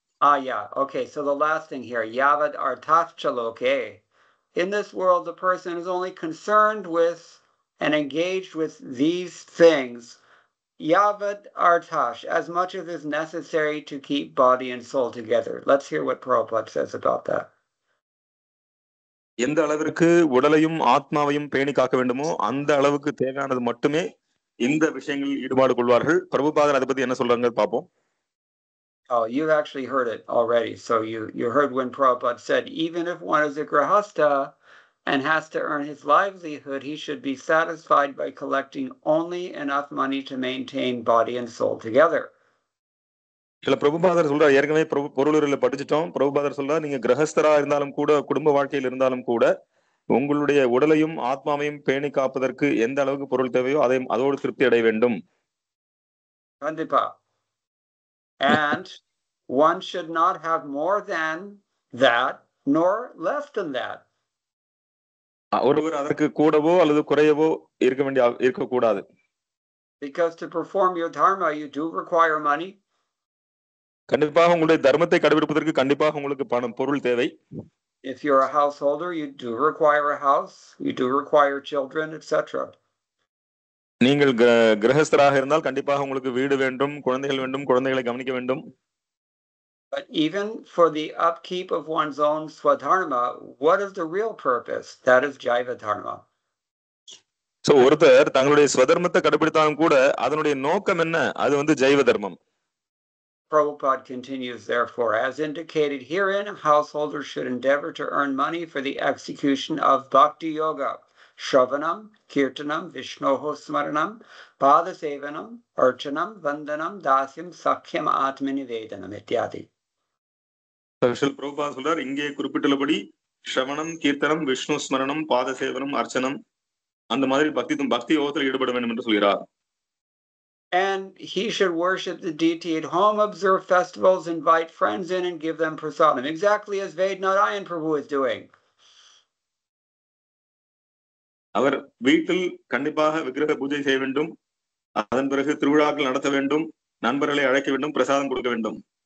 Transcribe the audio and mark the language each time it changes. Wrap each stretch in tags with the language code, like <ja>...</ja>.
<en>Yeah. Okay, so the last thing here, Yavad Artachaloke. In this world, the person is only concerned with and engaged with these things.</en> <sa>Yavad Artash,</sa> <en>as much as is necessary to keep body and soul together. Let's hear what Prabhupada says about that.</en> <ta>எந்த அளவிற்கு உடலையும் ஆத்மாவையும் பேணி காக்க வேண்டுமோ அந்த அளவுக்கு தேவையானது மட்டுமே இந்த விஷயங்களில் ஈடுபாடு கொள்வார்கள். பிரபுபாதர் அதை பத்தி என்ன சொல்றாங்க பார்ப்போம்.</ta> <en>Oh, you've actually heard it already. So you heard when Prabhupada said, even if one is a grahasta and has to earn his livelihood, he should be satisfied by collecting only enough money to maintain body and soul together.</en> <ta>இல்ல பிரபுபாதர் சொல்றார், ஏற்கனவே பொருளுரையில படிச்சுட்டோம். பிரபுபாதர் சொல்றார், நீங்க கிரகஸ்தரா இருந்தாலும் கூட, குடும்ப வாழ்க்கையில் இருந்தாலும் கூட, உங்களுடைய உடலையும் ஆத்மாவையும் பேணி காப்பதற்கு எந்த அளவுக்கு பொருள் தேவையோ அதோடு திருப்தி அடைய வேண்டும். Kandipa.</ta> <en>And one should not have more than that nor less than that.</en> <ta>ஒருவர் அதற்கு கூடவோ அல்லது குறையவோ இருக்கக்கூடாது.</ta> <en>Because to perform your dharma, you do require money.</en> <ta>கண்டிப்பாக உங்களுடைய தர்மத்தை கடைபிடிப்பதற்கு கண்டிப்பாக உங்களுக்கு பொருள் தேவை.</ta> <en>If you're a householder, you do require a house, you do require children, etc.</en> <ta>நீங்கள் கிரகஸ்தராக இருந்தால் கண்டிப்பாக உங்களுக்கு வீடு வேண்டும், குழந்தைகள் வேண்டும், குழந்தைகளை கவனிக்க வேண்டும்.</ta> <en>But even for the upkeep of one's own swadharma, what is the real purpose? That is jaiva dharma.</en> <ta>So ஒருத்தர் தங்களுடைய ஸ்வதர்மத்தை கடைபிடித்தாலும் கூட அதனுடைய நோக்கம் என்ன? அது ஜைவ தர்மம்.</ta> <en>Prabhupada continues, therefore, as indicated herein, householders should endeavor to earn money for the execution of bhakti yoga, shravanam, kirtanam, vishnoho smaranam, padasevanam, archanam, vandanam, dasyam, sakhyam, atmanivedanam, ityadi.</en> <ta>பிரபுபாதர் சொல்றார், இங்கே குறிப்பிட்டுள்ளபடி ஸ்ரவணம், கீர்த்தனம், விஷ்ணு ஸ்மரணம், பாத சேவனம், அர்ச்சனம், அந்த மாதிரி பக்தி யோகத்தில் ஈடுபட வேண்டும் என்று சொல்கிறார்.</ta> <en>And he should worship the deity at home, observe festivals, invite friends in, and give them prasadam, exactly as Vednarayan Prabhu is doing.</en> <ta>அவர் வீட்டில் கண்டிப்பாக விக்கிரக பூஜை செய்ய வேண்டும், அதன் பிறகு திருவிழாக்கள் நடத்த வேண்டும், நண்பர்களை அழைக்க வேண்டும், பிரசாதம் கொடுக்க வேண்டும்.</ta>